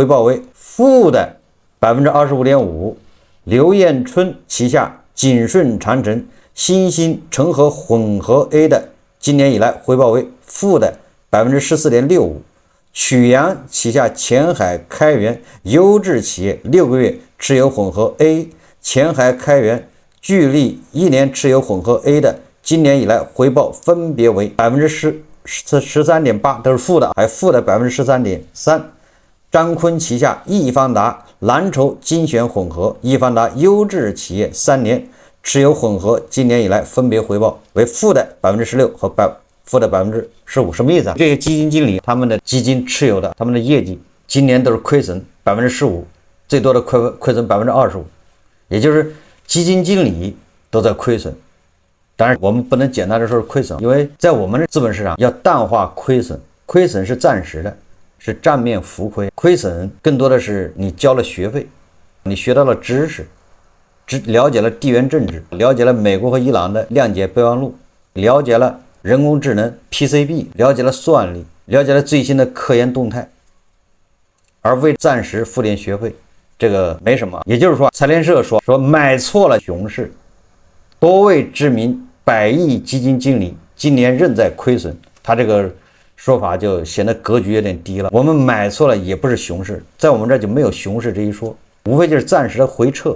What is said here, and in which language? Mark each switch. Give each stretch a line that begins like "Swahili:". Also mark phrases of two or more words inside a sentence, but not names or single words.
Chinese: 報為負的 25.5%， 劉彥春旗下景順長城新興成和混合 A 的今年以来回報為負的 14.65%， 曲陽旗下前海開源優質企業6個月持有混合 A， 前海開源聚力1年持有混合 A 的今年以來回報分別為 13.8%， 都是負的，还負的 13.3%。張坤旗下易方達藍籌精選混合、易方達優質企業3年持有混合今年以來分別回報為負的 16% 和負的 15%。什麼意思啊？這些基金經理他們的基金持有的他們的業績今年都是虧損 15%， 最多的虧損 25%， 也就是基金經理都在虧損。当然我们不能简单的说是亏损，因为在我们的資本市場要淡化虧損，虧損是暫時的，是賬面浮虧，虧損更多的是你交了學費，你學到了知識，了解了地緣政治，了解了美國和伊朗的諒解備忘錄，了解了人工智能 PCB， 了解了算力，了解了最新的科研動態，而為暫時付點學費，這個沒什麼。也就是說，財聯社說買錯了熊市，多位知名100億基金經理今年仍在虧損，他這個說法就顯得格局有點低了。我們買錯了也不是熊市，在我們這就沒有熊市這一說，無非就是暫時的回撤。